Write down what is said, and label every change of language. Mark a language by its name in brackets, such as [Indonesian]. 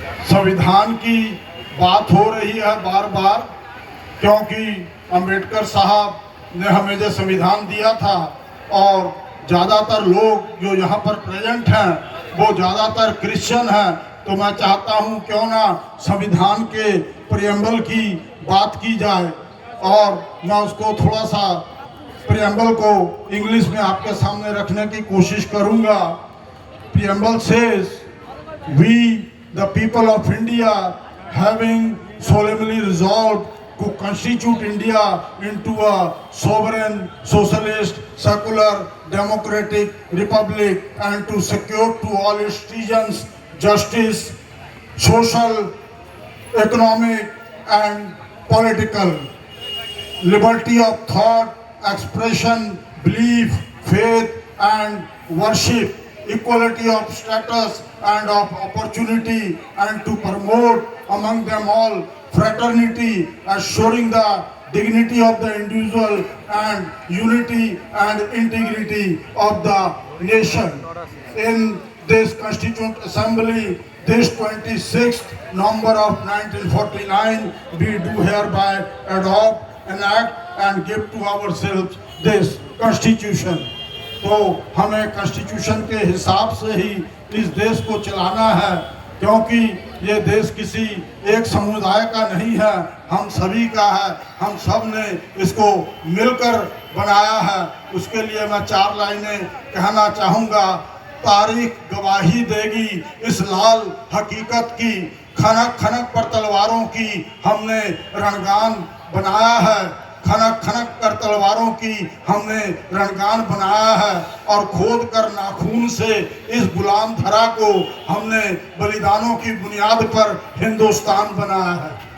[Hindi] संविधान की बात हो रही है बार बार, क्योंकि अंबेडकर साहब ने हमें जो संविधान दिया था और ज़्यादातर लोग जो यहाँ पर प्रेजेंट हैं वो ज़्यादातर क्रिश्चियन हैं, तो मैं चाहता हूँ क्यों ना संविधान के प्रियम्बल की बात की जाए और मैं उसको थोड़ा सा प्रियम्बल को इंग्लिश में आपके सामने रखने की कोशिश करूँगा। [English] Preamble says, we the people of India having solemnly resolved to constitute India into a sovereign, socialist, secular, democratic republic and to secure to all its citizens justice, social, economic and political, liberty of thought, expression, belief, faith and worship, equality of status and of opportunity, and to promote among them all fraternity, assuring the dignity of the individual and unity and integrity of the nation. In this Constituent Assembly, this 26th November of 1949, we do hereby adopt, enact and give to ourselves this Constitution. [Hindi] तो हमें constitution के हिसाब से ही इस देश को चलाना है, क्योंकि ये देश किसी एक समुदाय का नहीं है, हम सभी का है, हम सब ने इसको मिलकर बनाया है। उसके लिए मैं 4 लाइनें कहना चाहूँगा। तारीख गवाही देगी इस लाल हकीकत की, खनक खनक पर तलवारों की हमने रणगान बनाया है, खनक खनक कर तलवारों की हमने रणगान बनाया है और खोद कर नाखून से इस गुलाम धरा को हमने बलिदानों की बुनियाद पर हिंदुस्तान बनाया है।